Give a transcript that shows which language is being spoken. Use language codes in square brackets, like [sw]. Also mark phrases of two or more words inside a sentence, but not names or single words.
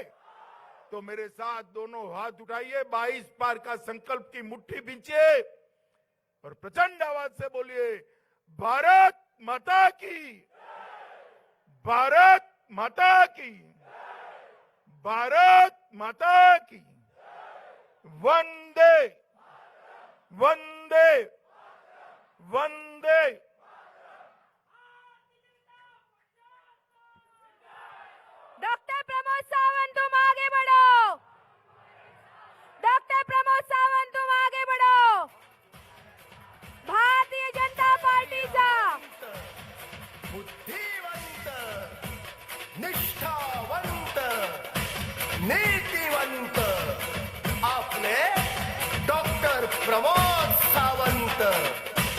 [hi] तो मेरे साथ दोनों हाथ उठाइए, 22 पार का संकल्प की मुट्ठी बींचिए और प्रचंड आवाज से बोलिए, भारत माता की, भारत माता की, भारत माता की, वंदे वंदे वंदे। डॉक्टर प्रमोद सावंत, तुम आगे बढ़ो। डॉक्टर प्रमोद सावंत, तुम आगे बढ़ो। [mr] भारतीय जनता पार्टीचा बुद्धिवंत, निष्ठावंत, नीतिवंत आपले डॉक्टर प्रमोद सावंत